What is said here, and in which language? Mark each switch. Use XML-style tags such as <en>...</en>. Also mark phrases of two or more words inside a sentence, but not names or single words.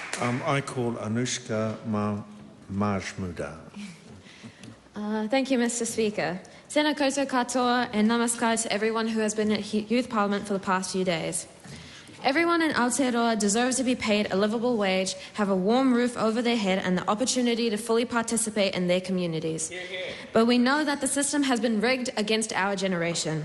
<en>I call Anoushka Majmudar. Thank you, Mr. Speaker.</en> <mi>Tēnā koutou katoa</mi> <en>and namaskar to everyone who has been at Youth Parliament for the past few days. Everyone in Aotearoa deserves to be paid a livable wage, have a warm roof over their head, and the opportunity to fully participate in their communities. But we know that the system has been rigged against our generation.</en>